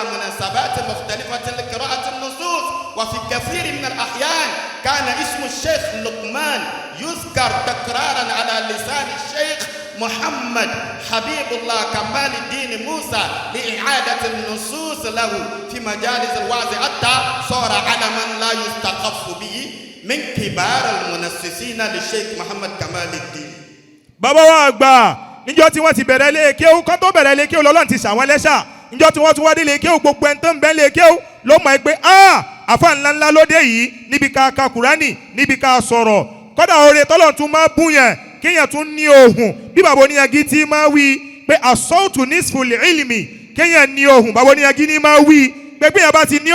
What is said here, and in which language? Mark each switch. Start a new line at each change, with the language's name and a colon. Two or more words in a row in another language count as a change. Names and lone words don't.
Arabic: مناسبات مختلفة لقراءة النصوص وفي كثير من الأحيان كان اسم الشيخ لقمان يذكر تكرارا على لسان الشيخ محمد حبيب الله كمال الدين موسى لإعادة النصوص له في مجالس الوعظ حتى صار علما لا يستخف به من كبار المنسسين للشيخ محمد كمال الدين.
Yoruba: bàbá wa àgbà níjọ́ tí wọ́n ti bẹ̀rẹ̀ lé kéwú kán tó bẹ̀rẹ̀ lé kéwú lọ́lọ́run ti ṣàwọn ẹlẹ́ṣà níjọ́ tí wọ́n tún wá dé lé kéwú gbogbo ẹni tó ń bẹ lé kéwú ló mọ̀ pé àfa ńláńlá lóde yìí níbi ká ka Kùránì níbi ká sọ̀rọ̀ kọ́dà oore tọ́lọ́run tún máa bú yẹn kéèyàn tún ní ohùn bí bàbá Oníyangí ti máa wí pé
Arabic: الصوت نصف العلم
Yoruba: kéèyàn ní ohùn bàbá Oníyangí ni máa wí pé bí yàrá bá ti ní